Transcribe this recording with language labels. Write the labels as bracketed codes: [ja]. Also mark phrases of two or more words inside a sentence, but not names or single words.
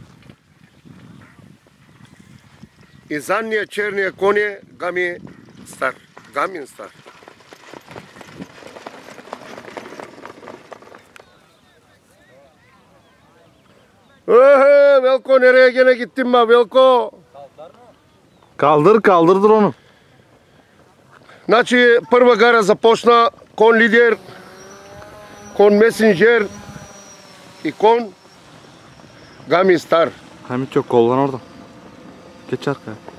[bg] И задния черния кон е гамин стар. Гамин стар. Велко, [tr] nereye gene gittin ma Velko? Kaldır onu. [bg] Значи първа гара започна кон лидер, кон месенджер и кон гамин стар. [tr] Hamit çok kollan orada. Geç arkaya.